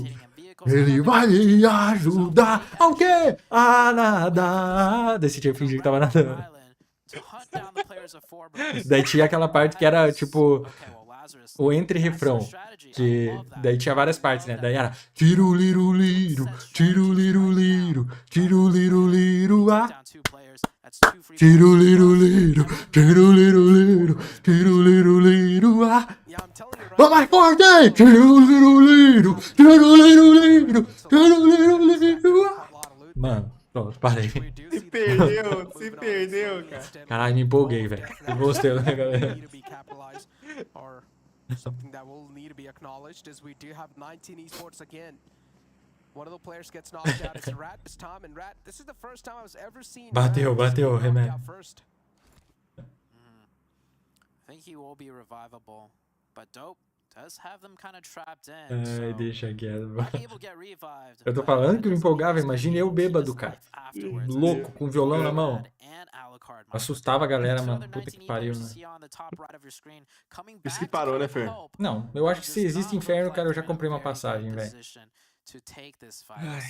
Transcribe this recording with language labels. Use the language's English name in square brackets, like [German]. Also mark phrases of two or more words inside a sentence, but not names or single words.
[Portuguese] Ele vai me ajudar ao quê? A nadar. Daí você tinha que fingir que tava nadando. Daí tinha aquela parte que era tipo o entre-refrão. Que daí tinha várias partes, né? Daí era tiro liru liru, tiro liru liru, tiro liru liru, ah. Tiro liru liru, tiro liru liru, tiro liru liru, ah. Vamos mais forte, hein? Tiro liru liru, tiro liru liru, tiro liru liru, ah. Mano, pronto, parei. Se perdeu, cara. Caralho, me empolguei, velho. Eu gostei, né, galera? [English] Something that will need to be acknowledged is we do have 19 esports again. One of the players gets knocked out. It's Rat this time, and Rat, this is the first time I was ever seen. [Portuguese] Bateu, remédio. [English] I think he will be revivable, but Dope does have them kind of trapped in. [Portuguese] Ai, deixa quieto. Eu tô falando que me empolgava, imagine eu bêbado, cara. Louco, com o violão na mão. Assustava a galera, mano. Puta que pariu, né? Isso que parou, né, Fer? Não, eu acho que se existe inferno, cara, eu já comprei uma passagem, velho.